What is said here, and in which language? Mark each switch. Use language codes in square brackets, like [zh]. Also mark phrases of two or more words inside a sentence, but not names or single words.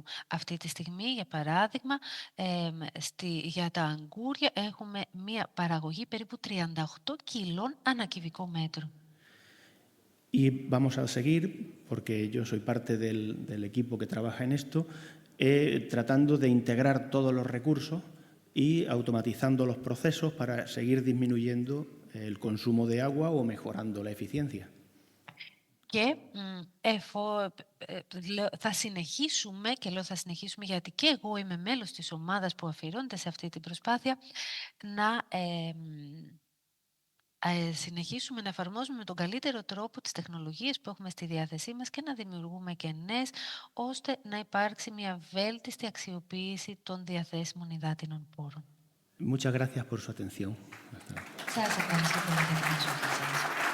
[el] Αυτή τη στιγμή, για παράδειγμα, για τα αγκούρια έχουμε μία παραγωγή περίπου 38 κιλών ανά κυβικό μέτρο. [es] Y vamos a seguir, porque yo soy parte del equipo que trabaja en esto, tratando de integrar todos los recursos y automatizando los procesos para seguir disminuyendo el consumo de agua o mejorando la eficiencia. [el] Και θα συνεχίσουμε, και λέω θα συνεχίσουμε γιατί και εγώ είμαι μέλος της ομάδας που αφιερώνεται σε αυτή την προσπάθεια, να συνεχίσουμε να εφαρμόζουμε με τον καλύτερο τρόπο τις τεχνολογίες που έχουμε στη διάθεσή μας και να δημιουργούμε και νέες, ώστε να υπάρξει μια βέλτιστη αξιοποίηση των διαθέσιμων υδάτινων πόρων. [es] Muchas gracias por su atención. [el] Σας ευχαριστώ πολύ για την προσοχή σας.